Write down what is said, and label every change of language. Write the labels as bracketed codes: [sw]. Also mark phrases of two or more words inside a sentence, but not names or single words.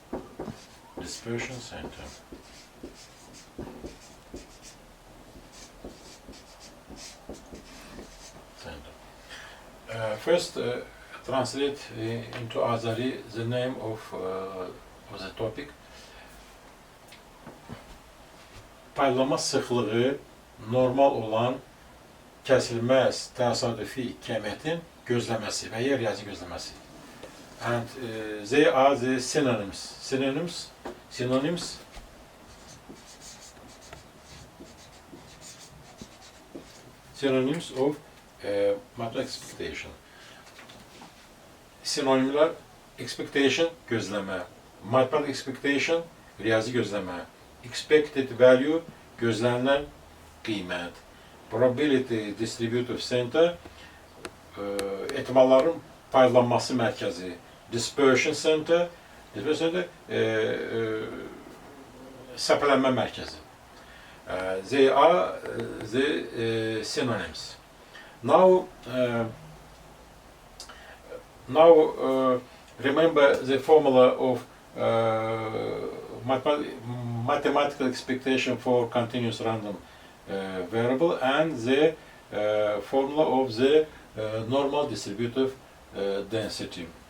[en] First, translate into Azeri the name of the topic. [az] Paylama sıxlığı normal olan kəsilməz təsadüfi kəmiyyətin gözləməsi və yer riyazi gözləməsi. [en] And they are the synonyms of mathematical expectation. [az] Sinonimler: expectation gözləmə, [en] mathematical expectation [az] riyazi gözləmə, [en] expected value [az] gözlənilən qiymət, [en] probability distributive center [az] ehtimalların paylanması mərkəzi, [en] dispersion center [az] səpələnmə mərkəzi. [en] They are the synonyms. Now remember the formula of mathematical expectation for continuous random variable and the formula of the normal distributive density.